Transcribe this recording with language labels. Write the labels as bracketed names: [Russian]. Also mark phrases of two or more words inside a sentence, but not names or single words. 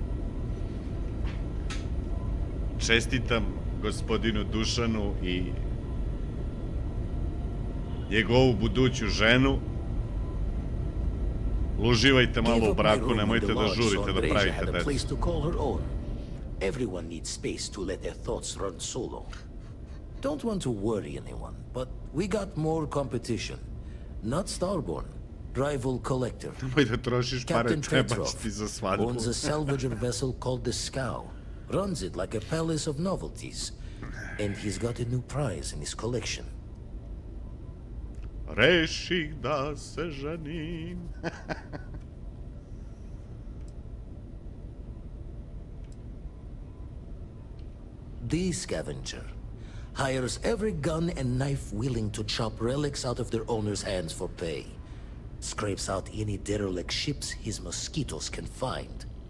[Serbian] Čestitam gospodinu Dušanu i njegovu buduću ženu. Uživajte malo u braku, nemojte da žurite, da pravite decu. [English] Everyone needs space to let their thoughts run solo. Don't want to worry anyone, but we got more competition. Not Starborn, rival collector. [Serbian] Nemoj da trošiš pare, trebaš ti za svadbu. [English] Owns a salvager vessel called the Scow. Runs it like a palace of novelties. And he's got a new prize in his collection. [Serbian] Reših da se ženim. [English] The Scavenger hires every gun and knife willing to chop relics out of their owner's hands for pay. Scrapes out any derelict ships his mosquitoes can find.